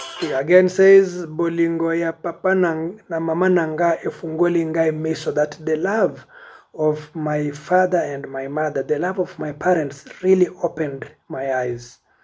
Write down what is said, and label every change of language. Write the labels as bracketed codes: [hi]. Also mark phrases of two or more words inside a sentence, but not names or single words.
[en] again says, [ln] bolingo ya papa na mama nanga efungoli ngai miso, [en] that the love of my father and my mother, the love of my parents really opened my eyes.